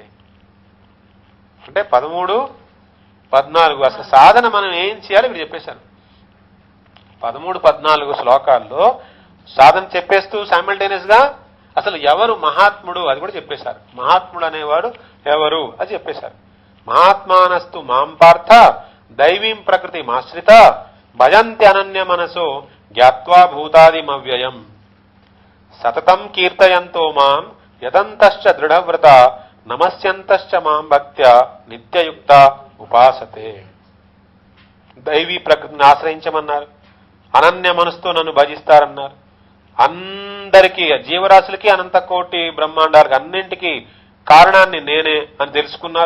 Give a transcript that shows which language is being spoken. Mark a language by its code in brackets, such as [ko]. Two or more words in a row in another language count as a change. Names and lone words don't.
[te] అంటే 13, 14 అసలు సాధన మనం ఏం చేయాలి మీరు చెప్పేశారు. 13, 14 శ్లోకాల్లో సాధన చెప్పేస్తూ సైమల్టేనియస్ గా అసలు ఎవరు మహాత్ముడు అది కూడా చెప్పేశారు. మహాత్ముడు అనేవాడు ఎవరు అది చెప్పేశారు. [sa] మహాత్మానస్తు మాం పార్థ దైవీం ప్రకృతి మాశ్రిత భజంతి అనన్య మనసో జ్ఞాత్వా భూతాదిమవ్యయం సతతం కీర్తయంతో మాం యతంతశ్చ దృఢవ్రత నమస్యంతశ్చ మాం భక్త్యా నిత్యయుక్త ఉపాసతే. [te] దైవీ ప్రకృతిని ఆశ్రయించమన్నారు, అనన్య మనసుతో నన్ను భజిస్తారన్నారు. అందరికీ, జీవరాశులకి, అనంత కోటి బ్రహ్మాండాలకు అన్నింటికీ కారణాన్ని నేనే అని తెలుసుకున్నారు.